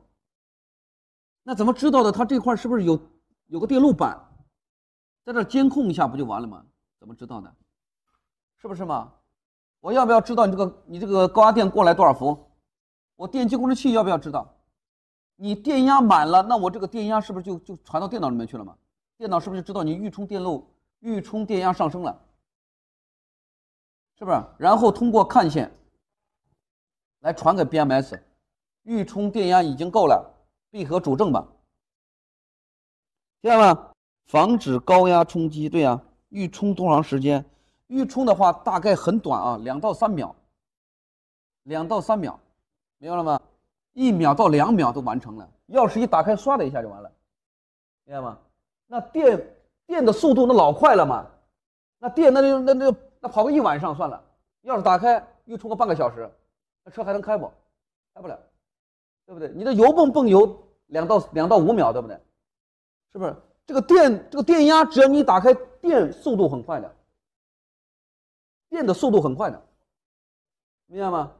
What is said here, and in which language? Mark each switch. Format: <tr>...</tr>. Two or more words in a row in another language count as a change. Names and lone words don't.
<zh>那怎么知道的？他这块是不是有个电路板，在这监控一下不就完了吗？怎么知道的？是不是嘛？我要不要知道你这个高压电过来多少伏？我电机控制器要不要知道？你電壓滿了，那我這個電壓是不是就傳到電腦裡面去了嘛？電腦是不是就知道你預充電路、預充電壓上升了？是不是？然後通過看線來傳給 BMS， 預充電壓已經夠了，閉合主正吧。聽到嗎？防止高壓衝擊，對呀。預充多長時間？預充的話大概很短啊，2到3秒，2到3秒，明白了嗎？1秒到2秒都完成了，鑰匙一打開，唰的一下就完了，明白嗎？那電的速度那老快了嘛，那電那跑個1晚上算了，鑰匙打開又充個半個小時，那車還能開不？開不了，對不對？你的油泵油2到5秒，對不對？是不是？這個電壓只要你打開，電速度很快的，電的速度很快的，明白嗎？</zh>